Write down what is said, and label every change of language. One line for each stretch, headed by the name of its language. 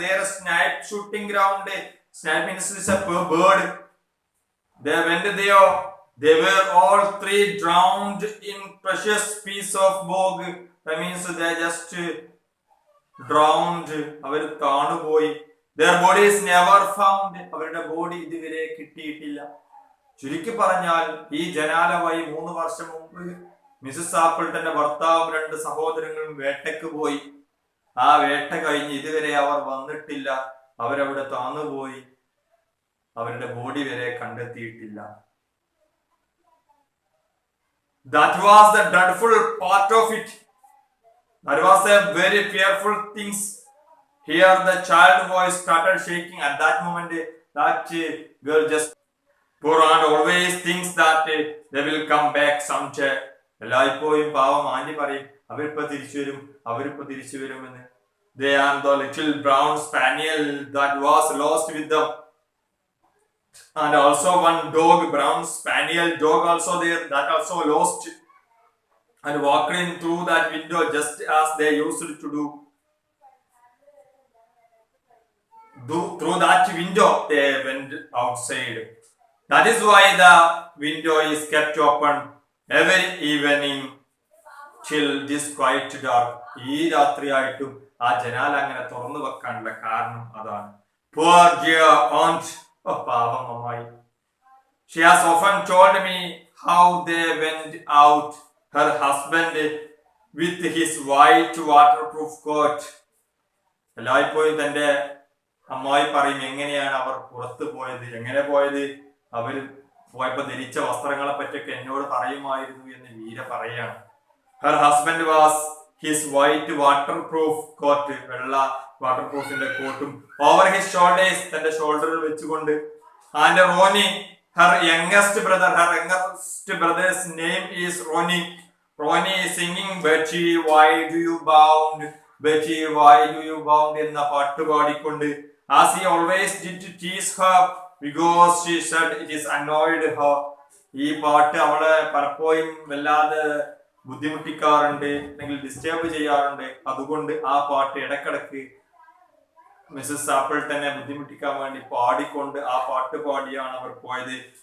English: Their snipe shooting ground. Snipe means it's a bird. They went there. They were all 3 drowned in precious piece of bog. That means they just drowned.
Malayalam: Our താണുപോയി.
English: Their bodies never found.
Malayalam: അവരുടെ body ഇതുവരെ കിട്ടിയിട്ടില്ല. ചുരുക്കി പറഞ്ഞാൽ ഈ ജനാല വഴി 3 വർഷം മുമ്പ് Mises ആപ്പിൾട്ടന്റെ ഭർത്താവും 2 സഹോദരങ്ങളും വേട്ടയ്ക്ക് പോയി. ആ വേട്ട കഴിഞ്ഞ് ഇതുവരെ അവർ വന്നിട്ടില്ല. അവരവിടെ താന്നുപോയി. അവരുടെ ബോഡി വരെ കണ്ടെത്തിയിട്ടില്ല.
English: That was the dreadful part of it. That was a very fearful things. Here the child voice started shaking. At that moment, that girl just poor aunt always thinks that they will come back someday.
Malayalam: എല്ലായ്പ്പോഴും പാവം anti പറയും, അവരിപ്പോ തിരിച്ചു വരുമെന്ന്.
English: They and the little brown spaniel that was lost with them. And also one dog, brown spaniel dog also there, that also lost and walked in through that window just as they used to do. Through that window they went outside. That is why the window is kept open every evening till this quite dark.
Malayalam: ഈ രാത്രിയായിട്ടും ആ ജനാല അങ്ങനെ തുറന്നു വെക്കാനുള്ള കാരണം അതാണ്.
English: Poor dear aunt,
Malayalam: പാവം അമ്മായി.
English: She has often told me how they went out, her husband with his white waterproof coat.
Malayalam: എല്ലായ്പ്പോഴും തന്റെ അമ്മായി പറയും എങ്ങനെയാണ് അവർ പുറത്തു പോയത്, എങ്ങനെ പോയത്. അവർ പോയപ്പോ ധരിച്ച വസ്ത്രങ്ങളെ പറ്റിയൊക്കെ എന്നോട് പറയുമായിരുന്നു എന്ന് വീര പറയാണ്.
English: Her husband was his white waterproof coat,
Malayalam: വെള്ള വാട്ടർപ്രൂഫിന്റെ കോട്ടും
English: over his shoulders,
Malayalam: തന്റെ ഷോൾഡറിൽ വെച്ചുകൊണ്ട്.
English: And Ronnie, her youngest brother's name is Ronnie. Ronnie is singing Betty, why do you bound? Betty, why do you bound
Malayalam: എന്ന പാട്ട് പാടിക്കൊണ്ട്
English: as he always did to tease her because she said it is annoyed her.
Malayalam: ഈ പാട്ട് അവളെ പലപ്പോഴും വല്ലാതെ ബുദ്ധിമുട്ടിക്കാറുണ്ട് അല്ലെങ്കിൽ disturb ചെയ്യാറുണ്ട്. അതുകൊണ്ട് ആ പാട്ട് ഇടക്കിടക്ക് മിസ്സസ് ആപ്പിൾട്ടനെ ബുദ്ധിമുട്ടിക്കാൻ വേണ്ടി പാടിക്കൊണ്ട് ആ പാട്ട് പാടിയാണ് അവർ പോയത്.